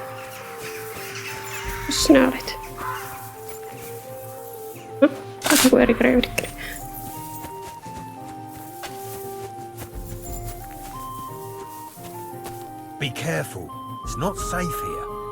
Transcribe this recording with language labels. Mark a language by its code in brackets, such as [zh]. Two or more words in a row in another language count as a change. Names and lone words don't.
[fi] Jos sinä olit. No, taas joku eri kreividikkeli. [en] Be careful. It's not safe here.